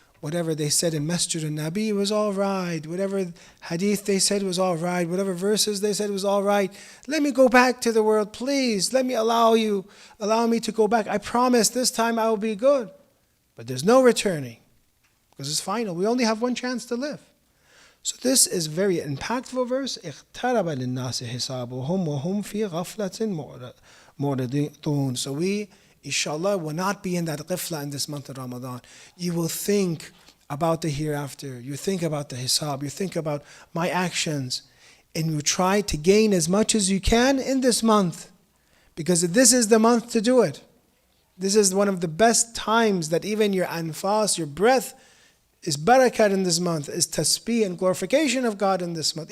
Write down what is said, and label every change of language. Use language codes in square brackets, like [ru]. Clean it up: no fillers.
[en] Whatever they said in Masjed Al-Nabi was all right. Whatever hadith they said was all right. Whatever verses they said was all right. Let me go back to the world, please. Let me allow me to go back. I promise this time I will be good. But there's no returning because it's final. We only have one chance to live. So this is a very impactful verse. [ar] اقترب للناس حسابهم وهم في غفلة معرضون. [en] So we, inshallah, will not be in that ghafla in this month of Ramadan. You will think about the hereafter. You think about the hisab. You think about my actions. And you try to gain as much as you can in this month. Because this is the month to do it. This is one of the best times that even your anfas, your breath, is barakat in this month, is tasbih and glorification of God in this month.